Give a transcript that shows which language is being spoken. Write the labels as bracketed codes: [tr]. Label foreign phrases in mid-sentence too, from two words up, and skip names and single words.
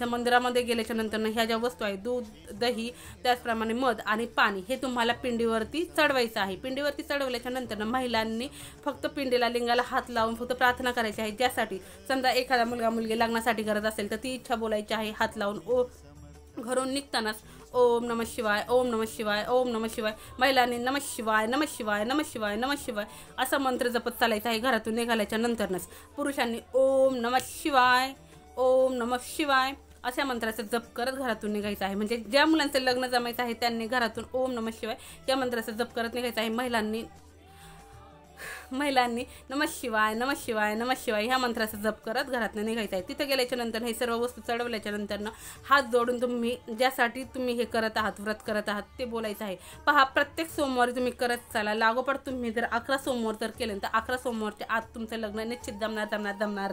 [mr] मंदिरामध्ये गेल्याच्या नंतर ह्या ज्या वस्तू आहेत, दूध, दही, त्याचप्रमाणे मध आणि पाणी, हे तुम्हाला पिंडीवरती चढवायचं आहे. पिंडीवरती चढवल्याच्या नंतर महिलांनी फक्त पिंडीला, लिंगाला हात लावून फक्त प्रार्थना करायची आहे. ज्यासाठी समजा एखादा मुलगा मुलगी लग्नासाठी करत असेल तर ती इच्छा बोलायची आहे. हात लावून घरून निघतानाच [sa] ओम नमः शिवाय, ओम नमः शिवाय, ओम नमः शिवाय, महिलांनी नमः शिवाय, नमः शिवाय, नमः शिवाय, नमः शिवाय [mr] असा मंत्र जपत चालायचा आहे घरातून निघाल्याच्या नंतरच. पुरुषांनी [sa] ओम नमः शिवाय, ओम नमः शिवाय [mr] अशा मंत्राचा जप करत घरातून निघायचं आहे. म्हणजे ज्या मुलांचं लग्न जमायचं आहे त्यांनी घरातून [sa] ओम नमः शिवाय [mr] या मंत्राचा जप करत निघायचं आहे. महिलांनी [sa] नमः शिवाय, नमः शिवाय, नमः शिवाय [mr] ह्या मंत्राचा जप करत घरातून निघायचं आहे. तिथं गेल्याच्या नंतर हे सर्व वस्तू चढवल्याच्या नंतरनं हात जोडून तुम्ही ज्यासाठी तुम्ही हे करत आहात, व्रत करत आहात, ते बोलायचं आहे. पहा, प्रत्येक सोमवारी तुम्ही करत चाला. लागोपाठ तुम्ही जर 11 सोमवार तर केले तर 11 सोमवारच्या आत तुमचं लग्न निश्चित जमणार.